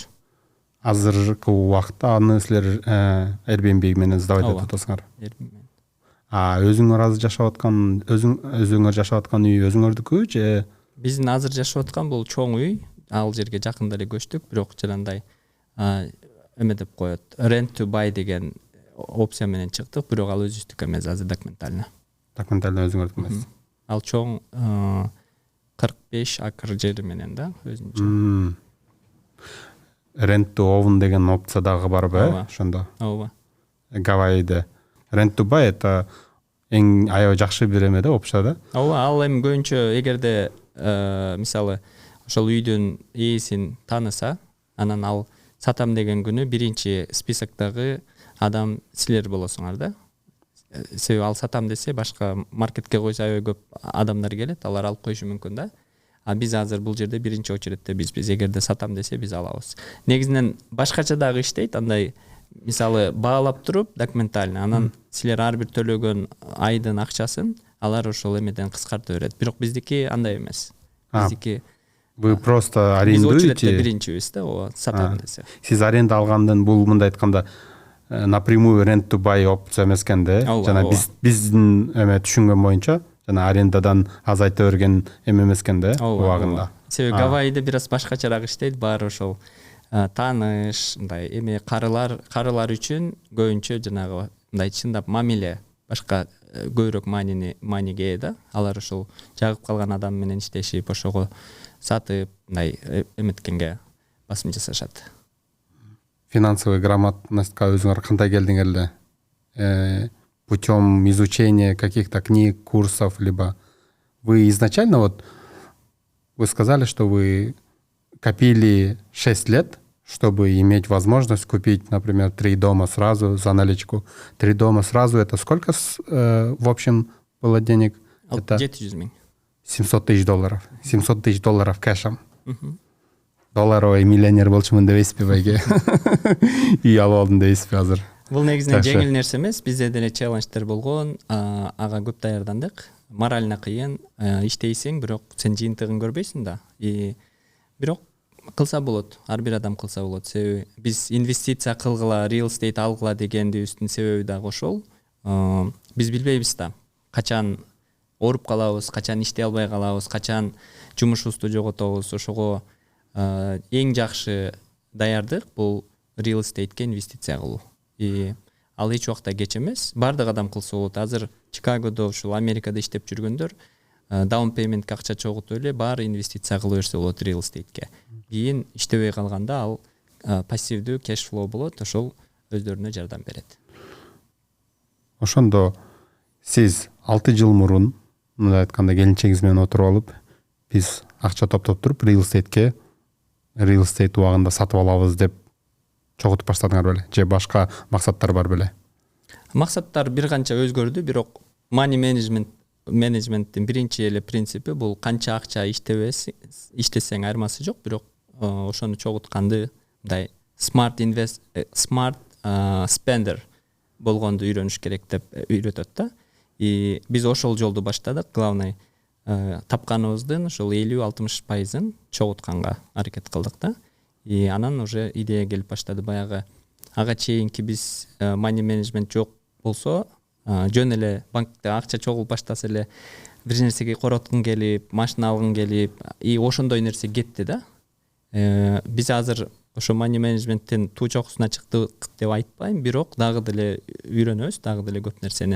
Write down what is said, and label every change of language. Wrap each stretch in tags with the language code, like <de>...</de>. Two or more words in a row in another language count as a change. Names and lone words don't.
<ky>Азыркы убакта аны силер Airbnb менен сдавать этип атасыңар. Өзүңөр азыр жашап аткан, өзүңөр жашап аткан үй өзүңөрдүкү же? Биздин азыр жашап аткан бул чоң үй. Ал жерге жакында эле көчтүк, бирок жанагындай эме деп коет.</ky> <en>Rent to buy</en> <ky>деген опция менен чыктык, бирок ал өзүбүздүкү эмес, азыр документально. Документально өзүңөрдүкү эмес. Ал чоң 45 акр жери менен да, өзүнчө.</ky> <en>Rent to own</en> <ky>деген опция дагы барбы, ошондо? Ооба. Гавайиде.</ky> <en>Rent to buy</en> <ky>это эң аябай жакшы бир эме да, опция да. Ооба, ал эми көбүнчө эгерде мисалы ошол үйдүн ээсин тааныса, анан ал сатам деген күнү биринчи списоктогу адам силер болосуңар да. Себеби ал сатам десе башка маркетке койсо аябай көп адамдар келет, алар алып коюшу мүмкүн да. Биз азыр бул жерде биринчи очередте бизбиз. Эгерде сатам десе биз алабыз. Негизинен башкача дагы иштейт, андай мисалы баалап туруп документально, анан силер ар бир төлөгөн айдын акчасын алар ошол эмеден кыскарта берет. Бирок биздики андай эмес. Биздики</ky> <ru>вы просто арендуете.</ru> <ky>Биз очередте биринчибиз да, ооба, сатам десе. Сиз аренда алгандан бул мындай айтканда напрямую</ky> <en>rent to buy</en> <ky>опция эмес экен да. Жана биздин эме түшүнгөн боюнча жана арендадан азайта берген эме эмес экен да убагында. Себеби Гавайиде бир аз башкачараак иштейт, баары ошол тааныш, мындай эме карылар үчүн көбүнчө жанагы мындай чындап мамиле башка көбүрөөк мааниге ээ да. Алар ошол жагып калган адам менен иштешип, ошого сатып, мындай эметкенге басым жасашат.</ky> <ru>Финансовый грамотностька өзүңөр кандай келдиңер эле? Путем изучения каких-то книг, курсов, либо вы изначально, вот вы сказали, что вы копили 6 лет, чтобы иметь возможность купить, например, 3 дома сразу за наличку. 3 дома сразу, это сколько в общем было денег? Это</ru> <ky>700 миң.</ky> <ru>700 тысяч долларов. 700 тысяч долларов кэшем. Долларовый миллионер</ru> <ky>болчумун дебейсизби байке? Үй алып алдым дебейсизби азыр? Бул негизинен жеңил нерсе эмес, бизде деле челлендждер болгон, ага көп даярдандык. Морально кыйын, иштейсиң, бирок сен жыйынтыгын көрбөйсүң да. Бирок кылса болот, ар бир адам кылса болот. Себеби биз инвестиция кылгыла,</ky> <en>real estate</en> <ky>алгыла дегендибиздин себеби дагы ошол. Биз билбейбиз да, качан ооруп калабыз, качан иштей албай калабыз, качан жумушубузду жоготобуз. Ошого эң жакшы даярдык бул</ky> <en>real estate'ке</en> <ky>инвестиция кылуу. Ал эч убакта кеч эмес. Бардык адам кылса болот. Азыр Чикагодо, ушул Америкада иштеп жүргөндөр</ky> <en>down paymentке</en> <ky>акча чогултуп эле баары инвестиция кыла берсе болот</ky> <en>real estate'ке.</en> <ky>Кийин иштебей калганда ал пассивдүү</ky> <en>cash flow</en> <ky>болот, ошол өздөрүнө жардам берет. Ошондо сиз 6 жыл мурун мындай айтканда келинчегиңиз менен отуруп алып, биз акча топтоп туруп real estate убагында сатып алабыз деп чогултуп баштадыңар беле? Же башка максаттар бар беле? Максаттар бир канча өзгөрдү, бирок</ky> <en>money managementтин</en> <ky>биринчи эле принципи бул канча акча иштесең айырмасы жок, бирок ошону чогултканды мындай</ky> <en>smart spender</en> <ky>болгонду үйрөнүш керек деп үйрөтөт да. Биз ошол жолду баштадык. Главный тапканыбыздын ошол 50-60%-ын чогултканга аракет кылдык да. Анан уже идея келип баштады. Баягы ага чейинки биз</ky> <en>money management</en> <ky>жок болсо, жөн эле банкте акча чогулуп баштаса эле бир нерсеге короткун келип, машина алгың келип, и ошондой нерсе кетти да. Биз азыр ошо</ky> <en>money management'тен</en> <ky>туу чокусуна чыктык деп айтпайм, бирок дагы деле үйрөнөбүз, дагы деле көп нерсени.</ky>